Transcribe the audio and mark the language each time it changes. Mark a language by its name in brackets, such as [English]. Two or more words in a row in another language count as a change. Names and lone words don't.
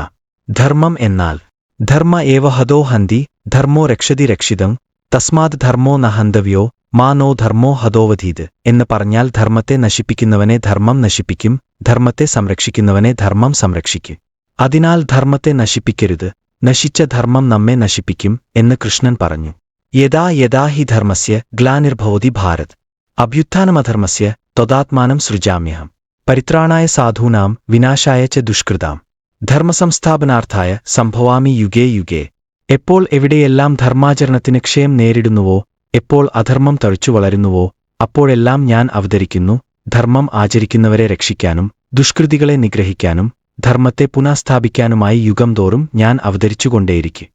[Malayalam] ധർമ്മം എന്നാൽ [Sanskrit] ധർമ്മ ഏവ ഹതോ ഹന്തി ധർമ്മോ രക്ഷതി രക്ഷിതം തസ്മാത് ധർമ്മോ നഹന്തവ്യോ മാ നോ ധർമ്മോ ഹതോവധീത് [Malayalam] എന്ന് പറഞ്ഞാൽ ധർമ്മത്തെ നശിപ്പിക്കുന്നവനെ ധർമ്മം നശിപ്പിക്കും, ധർമ്മത്തെ സംരക്ഷിക്കുന്നവനെ ധർമ്മം സംരക്ഷിക്കും. അതിനാൽ ധർമ്മത്തെ നശിപ്പിക്കരുത്, നശിച്ച ധർമ്മം നമ്മെ നശിപ്പിക്കും എന്ന് കൃഷ്ണൻ പറഞ്ഞു. [Sanskrit] യഥാ യഥാ ഹി ധർമ്മസ്യ ഗ്ലാനിർഭവതി ഭാരത് അഭ്യുത്ഥാനമധർമ്മസ്യ ത്വദാത്മാനം സൃജാമ്യഹം പരിത്രാണായ സാധൂനാം വിനാശായ ച ദുഷ്കൃതാം ധർമ്മസംസ്ഥാപനാർത്ഥായ സംഭവാമി യുഗേ യുഗേ. [Malayalam] എപ്പോൾ എവിടെയെല്ലാം ധർമാചരണത്തിന് ക്ഷയം നേരിടുന്നുവോ, എപ്പോൾ അധർമ്മം തഴച്ചു വളരുന്നുവോ, അപ്പോഴെല്ലാം ഞാൻ അവതരിക്കുന്നു, ധർമ്മം ആചരിക്കുന്നവരെ രക്ഷിക്കാനും ദുഷ്കൃതികളെ നിഗ്രഹിക്കാനും ധർമ്മത്തെ പുനഃസ്ഥാപിക്കാനുമായി യുഗം തോറും ഞാൻ അവതരിച്ചുകൊണ്ടേയിരിക്കും.